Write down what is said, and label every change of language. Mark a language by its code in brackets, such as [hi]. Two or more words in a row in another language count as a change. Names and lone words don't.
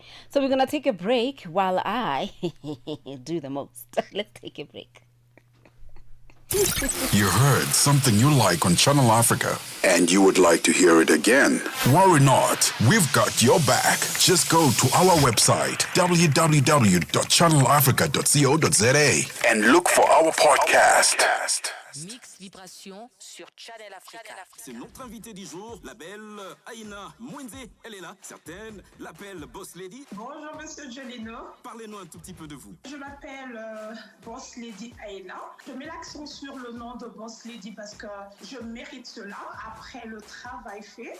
[en] So we're gonna take a break while I do the most. Let's take a break. You heard something you like on Channel Africa and you would like to hear it again. Worry not, we've got your back. Just go to our website, www.channelafrica.co.za, and look for our podcast. [fr] Mix Vibration sur Channel Africa. C'est notre invité du jour, la belle Aïna Mwenze. Elle est là. Certaines l'appellent Boss Lady. Bonjour Monsieur Jolino. Parlez-nous un tout petit peu de vous. Je m'appelle Boss Lady Aïna. Je mets l'accent sur le nom de Boss Lady parce que je mérite cela après le travail fait.